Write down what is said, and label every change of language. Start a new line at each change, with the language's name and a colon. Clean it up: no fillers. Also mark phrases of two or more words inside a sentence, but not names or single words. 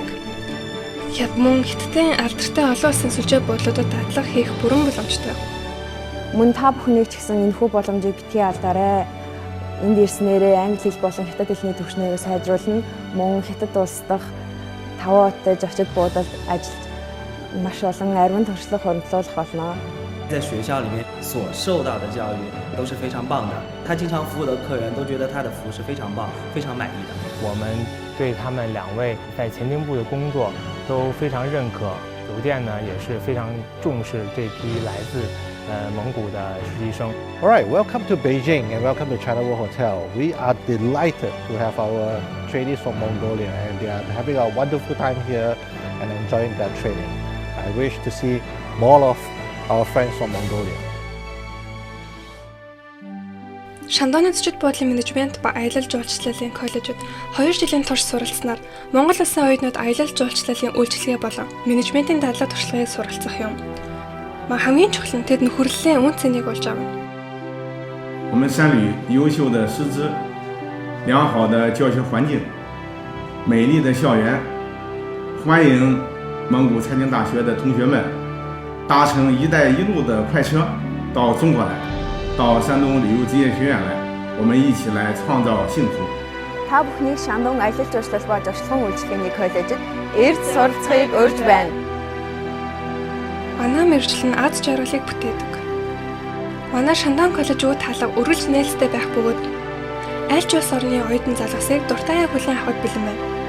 Mongolian: Мөн хятадын алдартай олон улсын сүлжээ буудлуудад дадлага хийх бүрэн боломжтой. мөн та бүхнийг ч гэсэн энэхүү боломжийг битгий алдаарай. Энд ирснээрээ англи хэл болон хятад хэлний түвшнээрээ сайжруулна. Мөн хятад улс дахь 5 оттой зочид буудалд ажиллаж маш олон арвин туршлага хөндлөх болно.
Chinese: 在学校里面所受到的教育都是非常棒的，他经常服务的客人都觉得他的服务是非常棒、非常满意的。我们对他们2位在前厅部的工作都非常认可，酒店呢也是非常重视这批来自蒙古的实习生。
English: All right, welcome to Beijing and welcome to China World Hotel. We are delighted to have our trainees from Mongolia and they are having a wonderful time here and enjoying their training. I wish to see more of our friends from Mongolia.
Mongolian: Шандооны зочид буудлын менежмент ба аялал жуулчлалын коллежид 2 жилийн турш суралцсанаар Монгол улсын оюутнууд аялал жуулчлалын үйлчилгээ болон менежментийн дадлага туршлагыг суралцах юм. Хамгийн чухал нь тэд нөхөрлөлийн үн цэнийг олж авна.
Chinese: 我们三旅优秀的师资、良好的教学环境、美丽的校园，欢迎蒙古财经大学的同学们搭乘“一带一路”的快车到中国来，到山东旅游职业学院来，我们一起来创造幸福。
Mongolian: Та бүхнийг Шандон аялал жуулчлал ба зочлон үйлчлэгээний коллежид эрд суралцахыг урьж байна. Манай мэргэжил нь аз жаргалыг бүтээдэг. Манай Шандон коллеж үүд хаалга өргөлж нээлттэй байх бөгөөд аль ч улс орны оюутан залуусыг дуртайгаар хүлээн авахд бэлэн байна.